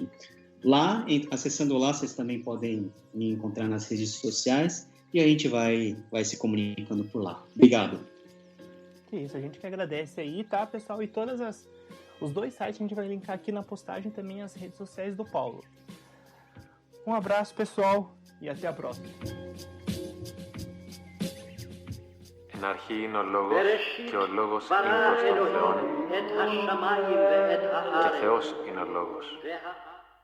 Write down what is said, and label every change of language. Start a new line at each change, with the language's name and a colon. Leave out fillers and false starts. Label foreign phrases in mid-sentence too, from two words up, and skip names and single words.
Portuguese: Lá, acessando lá, vocês também podem me encontrar nas redes sociais e a gente vai se comunicando por lá. Obrigado. Que isso, a gente que agradece aí, tá, pessoal? E os dois sites a gente vai linkar aqui na postagem também as redes sociais do Paulo. Um abraço, pessoal, e até a próxima.
Greek: Εν αρχή είναι ο Λόγος και ο Λόγος είναι προς τον Θεόν και Θεός είναι ο Λόγος.